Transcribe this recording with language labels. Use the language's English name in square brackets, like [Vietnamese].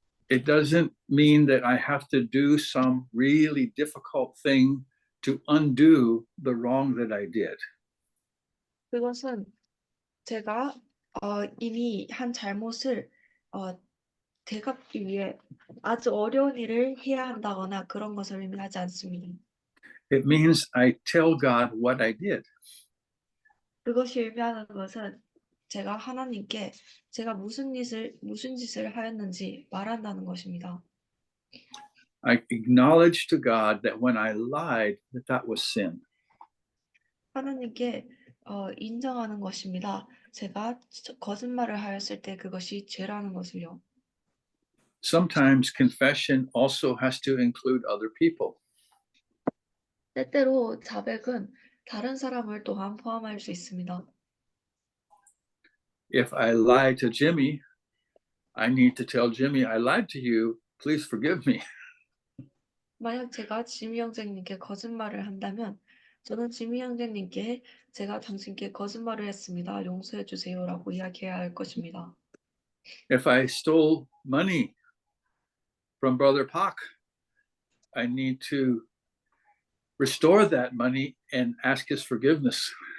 [English] It doesn't mean that I have to do some really difficult thing to undo the wrong that I did. [Korean] 그것은 제가 이미 한 잘못을 되갚기 위해 아주 어려운 일을 해야 한다거나 그런 것을 의미하지 않습니다. [English] It means I tell God what I did. [Korean] 그것이 의미하는 것은 제가 하나님께 제가 무슨 짓을 하였는지 말한다는 것입니다. [English] I acknowledge to God that when I lied, that was sin. [Korean] 하나님께 인정하는 것입니다. 제가 거짓말을 하였을 때 그것이 죄라는 것을요. [English] Sometimes confession also has to include other people. [Korean] 때때로 자백은 다른 사람을 또한 포함할 수 있습니다. [English] If I lie to Jimmy, I need to tell Jimmy, I lied to you. Please forgive me. [Korean] 만약 제가 지미 형제님께 거짓말을 한다면 저는 지미 형제님께 제가 당신께 거짓말을 했습니다. 용서해 주세요라고 이야기해야 할 것입니다. [English] If I stole money from Brother Pak, I need to restore that money and ask his forgiveness.